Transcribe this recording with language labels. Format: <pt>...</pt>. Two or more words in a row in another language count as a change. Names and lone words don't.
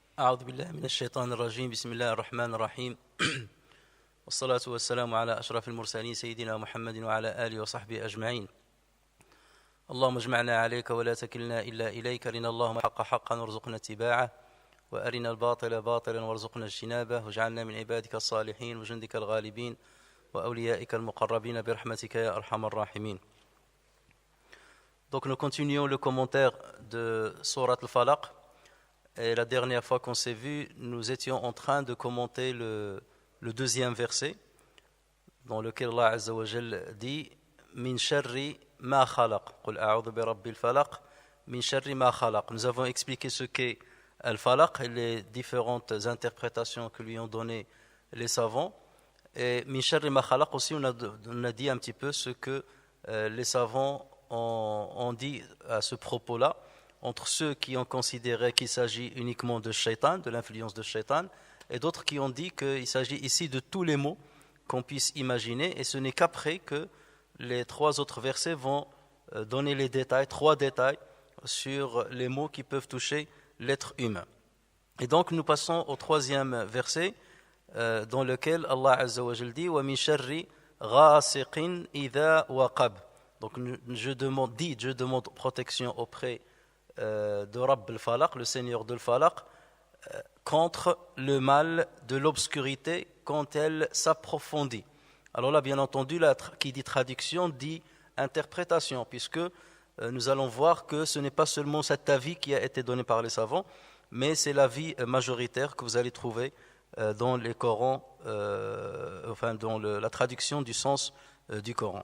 <ar>أعوذ بالله من الشيطان الرجيم بسم الله الرحمن الرحيم والصلاة والسلام على أشرف المرسلين سيدنا محمد وعلى آله وصحبه أجمعين اللهم اجمعنا عليك ولا تكلنا إلا إليك أرنا اللهم حق حقا وارزقنا اتباعه وأرنا الباطل باطلا وارزقنا اجتنابه واجعلنا من عبادك الصالحين وجندك الغالبين وأوليائك المقربين برحمتك يا أرحم الراحمين.</ar> <fr>Donc nous continuons le commentaire de Surat al-Falaq. Et la dernière fois qu'on s'est vu, nous étions en train de commenter le deuxième verset, dans lequel</fr> <ar>الله عز وجل</ar> <fr>dit</fr> <ar>من شر ما خلق. قل أعوذ برب الفلق. من شر ما خلق.</ar> <fr>Nous avons expliqué ce qu'est al-falaq et les différentes interprétations que lui ont donné les savants. Et</fr> <ar>من شر ما خلق</ar> <fr>aussi, on a dit un petit peu ce que les savants ont dit à ce propos-là, entre ceux qui ont considéré qu'il s'agit uniquement de shaitan, de l'influence de shaitan, et d'autres qui ont dit qu'il s'agit ici de tous les mots qu'on puisse imaginer, et ce n'est qu'après que les trois autres versets vont donner les détails, trois détails sur les mots qui peuvent toucher l'être humain. Et donc nous passons au troisième verset, dans lequel</fr> <ar>الله عز وجل</ar> <fr>dit «</fr> <ar>ومن شر غاسق إذا وقب</ar> <fr>» Donc je demande protection auprès de</fr> <ar>رب الفلق,</ar> <fr>le Seigneur de al-Falaq, contre le mal de l'obscurité quand elle s'approfondit. Alors là, bien entendu, qui dit traduction dit interprétation, puisque nous allons voir que ce n'est pas seulement cet avis qui a été donné par les savants, mais c'est l'avis majoritaire que vous allez trouver dans les Corans, dans la traduction du sens du Coran.</fr>